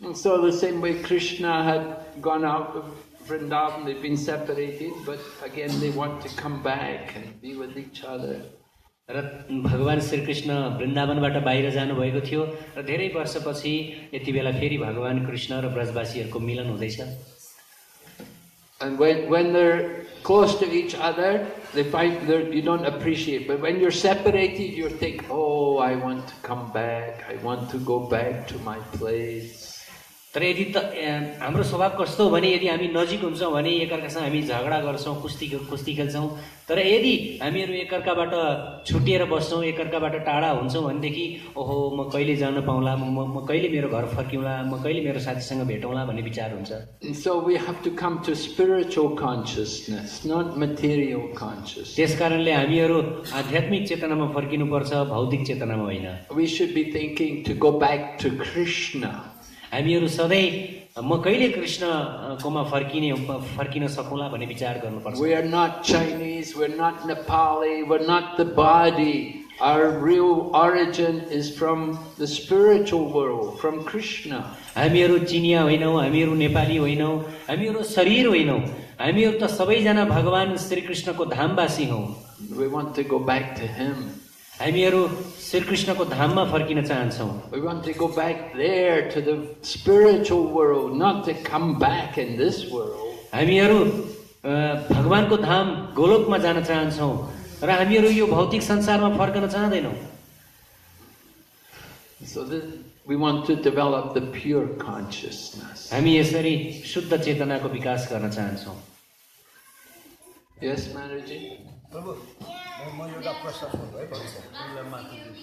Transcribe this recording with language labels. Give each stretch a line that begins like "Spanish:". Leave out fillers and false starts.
English: So the same way Krishna had gone out of Vrindavan, they've been separated, but again they want to come back and be with each other.
Nepali: र भगवान श्री कृष्ण वृन्दावनबाट बाहिर जानुभएको थियो र धेरै वर्षपछि यति बेला फेरि भगवान कृष्ण र ब्रजवासीहरूको मिलन हुँदैछ।
English: And when they're close to each other, they find that you don't appreciate. But when you're separated, you think, oh, I want to come back. I want to go back to my place.
Nepali: तर यदि हाम्रो स्वभाव कस्तो हो भने यदि हामी नजिक हुन्छौँ भने एकअर्कासँग हामी झगडा गर्छौँ, कुस्ती खेल्छौँ। तर यदि हामीहरू एकअर्काबाट छुटिएर बस्छौँ, एकअर्काबाट टाढा हुन्छौँ भनेदेखि ओहो म कहिले जान पाउँला, म कहिले मेरो घर फर्किउँला, म कहिले मेरो साथीसँग भेटौँला भन्ने विचार हुन्छ।
English: So we have to come to spiritual consciousness, not material consciousness.
Nepali: त्यसकारणले हामीहरू आध्यात्मिक चेतनामा फर्किनुपर्छ, भौतिक चेतनामा होइन।
English: We should be thinking to go back to Krishna.
Nepali: हामीहरू सधैँ म कहिले कृष्णकोमा फर्किन सकौँला भन्ने विचार गर्नुपर्छ।
English: We are not Chinese, we're not Nepali, we're not the body. Our real origin is from the spiritual world, from Krishna.
Nepali: हामीहरू चिनिया होइनौँ, हामीहरू नेपाली होइनौँ, हामीहरू शरीर होइनौँ, हामीहरू त सबैजना भगवान श्री कृष्णको धामवासी हौँ।
English: We want to go back to him.
Nepali: हामीहरू श्री कृष्णको धाममा फर्किन चाहन्छौँ।
English: We want to go back there to the spiritual world, not to come back in this world.
Nepali: हामीहरू भगवानको धाम गोलोकमा जान चाहन्छौँ र हामीहरू यो भौतिक संसारमा फर्कन चाहदैनौँ।
English: So we want to develop the pure consciousness.
Nepali: हामी यसरी शुद्ध चेतनाको विकास गर्न चाहन्छौँ।
English: Yes, Maharaj.
Nepali: प्रभु म एउटा प्रश्न सोध्छु है भन्छ माथि